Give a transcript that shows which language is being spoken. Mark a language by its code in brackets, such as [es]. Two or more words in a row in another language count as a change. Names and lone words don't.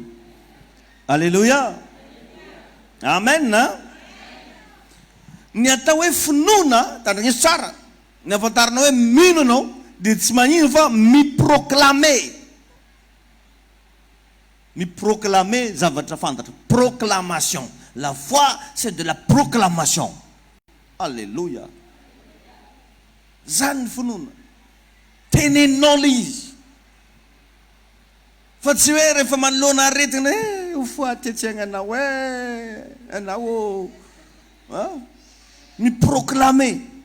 [mg] Alleluia. Amen na. Ny atao hoe finoana, tandrigneso tsara. Ny afantarana hoe mino anao dia tsy magnino fa miproclamer. Miproclamer zavatra fantatra. Proclamation. [fr] La foi, c'est de la proclamation. [mg] Alléluia. Zany finoana. Tenenao izy. Fa tsy hoe rehefa manoloana aretina ho foatetsegna anao anao miproclamer.